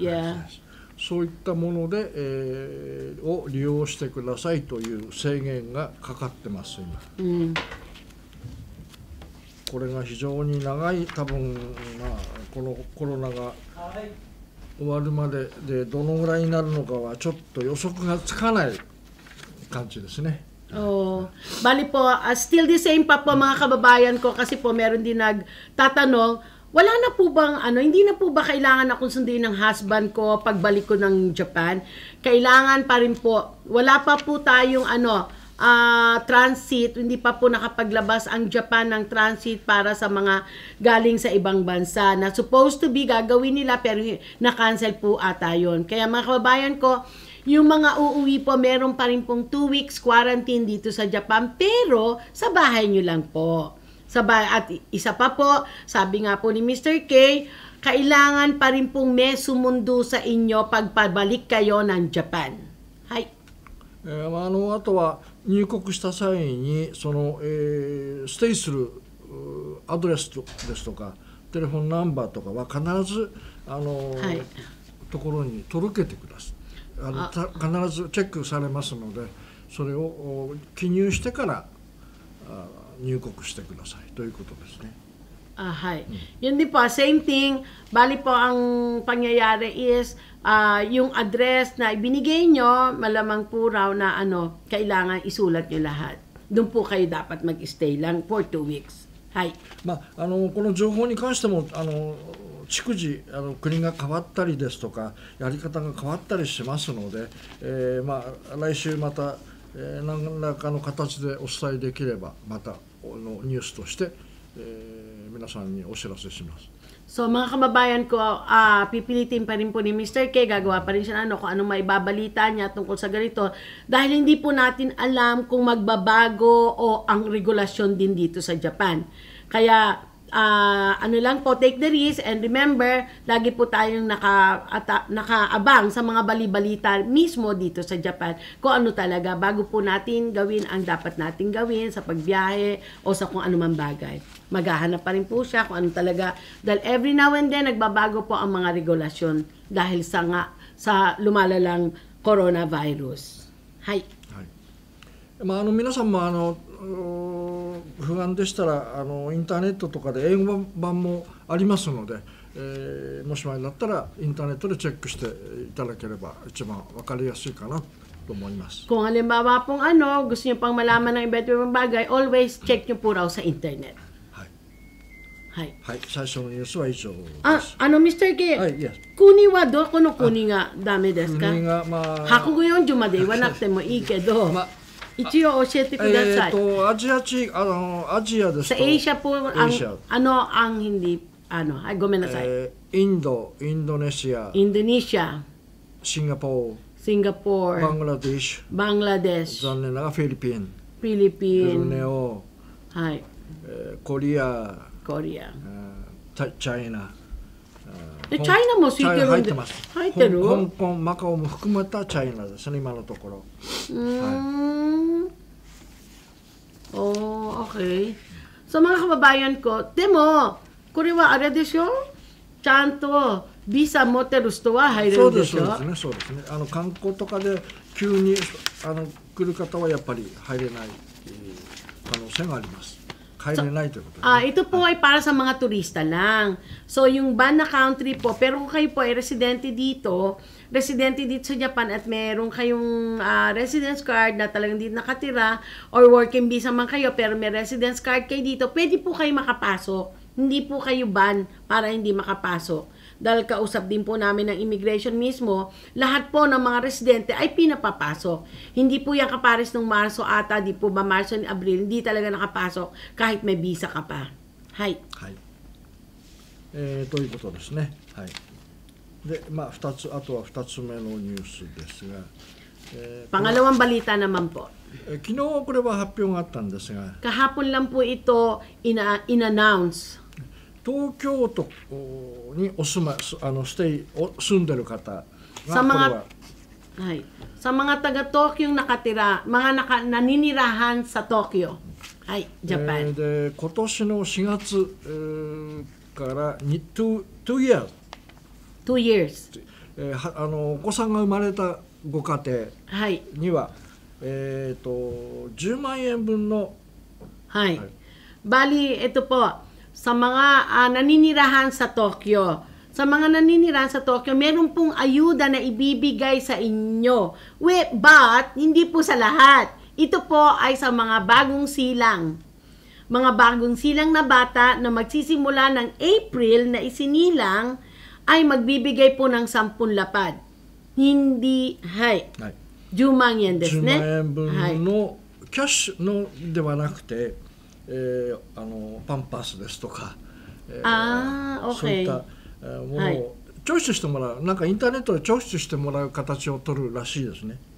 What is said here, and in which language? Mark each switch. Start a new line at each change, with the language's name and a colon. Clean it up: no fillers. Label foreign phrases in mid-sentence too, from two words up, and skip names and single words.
Japanese: そういったもので、を利用してくださいという制限がかかってます今。これが非常に長い多分このコロナが終わるまででどのぐらいになるのかはちょっと予測がつかない感じですね。
Filipino: Bali po,
English: still the same
Filipino: pa po mga kababayan ko kasi po meron din nagtatanong, wala na po bang hindi na po ba kailangan akong sundin ng husband ko pagbalik ko ng Japan? Kailangan pa rin po, wala pa po tayong transit, hindi pa po nakapaglabas ang Japan ng transit para sa mga galing sa ibang bansa na
English: supposed to be
Filipino: gagawin nila pero na-cancel po ata yun. Kaya mga kababayan ko, yung mga uuwi po, meron pa rin pong
English: 2 weeks quarantine
Filipino: dito sa Japan pero sa bahay nyo lang po. At isa pa po, sabi nga po ni Mr. K, kailangan pa rin pong may sumundo sa inyo pagpabalik kayo ng Japan.
Japanese: Hi. あとは入国した際にステイするアドレスですとか
English: telephone number
Japanese: とかは必ずところに届けてください。必ずチェックされますのでそれを記入してから入国してくださいということですね。
Filipino: Hi. Yun din po,
English: same thing.
Filipino: Bali po ang pangyayari is yung address na ibinigay nyo, malamang po raw na kailangan isulat nyo lahat. Doon po kayo dapat mag-stay lang
English: for 2 weeks.
Filipino: Hi.
Japanese: この情報に関しても逐次国が変わったりですとかやり方が変わったりしますので、来週また、何らかの形でお伝えできればまたニュースとして、皆さんにお知らせします。
Filipino: So mga kababayan ko, pipilitin pa rin po ni Mr. K, gagawa pa rin siya kung anong maibabalita niya tungkol sa ganito dahil hindi po natin alam kung magbabago o ang regulasyon din dito sa Japan. Kaya lang po,
English: take the risk and remember,
Filipino: lagi po tayong nakaabang sa mga bali-balita mismo dito sa Japan kung ano talaga bago po natin gawin ang dapat natin gawin sa pagbiyahe o sa kung anumang bagay. Maghahanap pa rin po siya kung ano talaga dahil
English: every now and then
Filipino: nagbabago po ang mga regulasyon dahil sa lumalalang coronavirus.
Japanese: Hi. 皆さんも不安でしたらインターネットとかで英語版もありますので、もし前だったらインターネットでチェックしていただければ一番分かりやすいかなと思います。
Filipino: Kung halimbawa pong gusto niyo pang malaman ng iba't ibang bagay,
English: always check
Filipino: niyo po raw sa internet.
Japanese: はい、最初のニュースは以上です。 Mr. K、国はどこの国がダメですか？韓国40まで言わなくてもいいけど、一応教えてください。アジアですと。
Filipino: Sa Asia po, ang hindi,
Japanese: go めんなさい。インドネシア、シンガポー、バングラデシュ、残念ながらフィリピン、ブルネオ、コリア、チャイナ。チャイナもついてるんで。入ってる？香港、マカオも含めたチャイナですね、今のところ。
Filipino: Okay. So mga kababayan ko,
Japanese: demo, これはあれでしょ？ちゃんとビザ持ってる人は入れるでしょ？そうですね。観光とかで急に来る方はやっぱり入れない可能性があります。
Filipino: ito po ay para sa mga turista lang. So, yung ban na country po, pero kung kayo po ay residente dito sa Japan at meron kayong
English: residence card
Filipino: na talagang dito nakatira or
English: working visa
Filipino: man kayo pero may
English: residence card
Filipino: kayo dito, pwede po kayo makapasok Hindi po kayo ban para hindi makapasok. Dahil kausap din po namin ng immigration mismo, lahat po ng mga residente ay pinapapasok. Hindi po yan kapares nung Marso ata, di po ba Marso ni Abril, hindi talaga nakapasok kahit may visa ka pa.
Japanese: Hi. はい。ということですね。はい。で、まあ2つ、あとは2つ目のニュースですが、
Filipino: Pangalawang balita naman po.
Japanese: 昨日これは発表があったんですが、
Filipino: Kahapon lang po ito in-announce.
Japanese: 東京都にお住まい、住んでる方がさこれは Hay.
Filipino: Sa mga taga-Tokyo nakatira, mga naninirahan sa Tokyo.
Japanese: Hay, Japan. で今年の4月、から
English: 2 years、 2 years.
Japanese: お子さんが生まれたご家はい。庭には、10万円分の、 Hay. Hay.
Filipino: Bali, ito po, sa mga naninirahan sa Tokyo. Sa mga naninirahan sa Tokyo, meron pong ayuda na ibibigay sa inyo. But, hindi po sa lahat. Ito po ay sa mga bagong silang. Mga bagong silang na bata na magsisimula ng April na isinilang ay magbibigay po ng 10 lapad. Hindi, hay.
Japanese: はい、 10万円です 10 ね。万円分はい。のキャッシュのではなくて、パンパスですとか、そうい okay. ったものはいをチョイスしてもらう、なんかインターネットでチョイスしてもらう形を取るらしいですね。